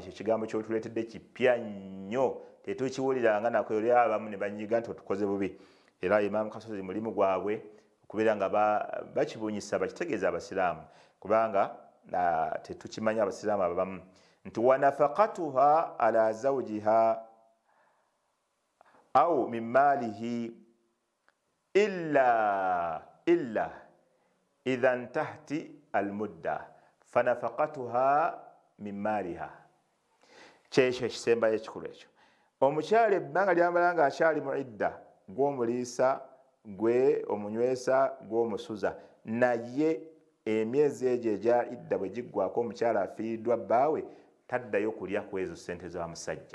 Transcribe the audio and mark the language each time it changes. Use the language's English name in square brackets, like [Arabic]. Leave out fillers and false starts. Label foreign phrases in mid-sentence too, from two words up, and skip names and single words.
[Ganda] Ekyo ekigambo kyotuleetedde kipya nnyo tetukiwuliranga nako oli abamu ne banyiga nti otukoze bubi. Era Imam Kasozi mulimu gwabwe okubeera nga bakibunyisa bakitegeeza abasiraamu kubanga tetukimanya abasiraamu abamu nti [Arabic] ونفقتها على زوجها أو من ماله إلا إذا انتهت المدة فنفقتها من مالها. [Ganda] Kyekyo ekisembayo ekikulu ekyo. Omukyala ebbanga lyamala nga akyali mu idda gw'omuliisa gwe omunywesa gw'omusuza naye emyezi egyo egya idda bwe giggwako omukyala afiiriddwa bbaawe taddayo kulya ku ezo ssente za musajja.